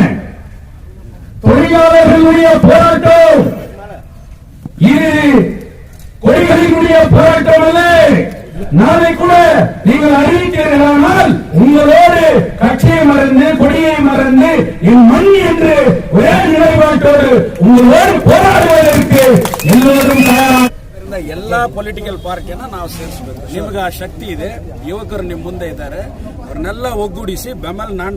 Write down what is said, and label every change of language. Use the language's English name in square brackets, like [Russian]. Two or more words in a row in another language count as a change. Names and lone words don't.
[Tamil] தொழிலாளர்களுடைய போராட்டம் இது கொடிகளினுடைய போராட்டம் அல்ல. நாளை கூட நீங்கள் அறிவித்தீர்களானால் உங்களோடு கட்சியை மறந்து கொடியை மறந்து என் மண் என்று ஒரே நிலைப்பாட்டோடு உங்களோடு போராடுவதற்கு எல்லோரும் தயாராக. [Kannada] ಎಲ್ಲ [English] political partyಯನ್ನ [Kannada] ನಾವು ಸೇರಿಸಬೇಕು. ನಿಮ್ಗೆ ಆ ಶಕ್ತಿ ಇದೆ, ಯುವಕರು ನಿಮ್ಮ ಮುಂದೆ ಇದ್ದಾರೆ, ಅವ್ರನ್ನೆಲ್ಲ ಒಗ್ಗೂಡಿಸಿ ಬೆಂಬಲ ನಾನು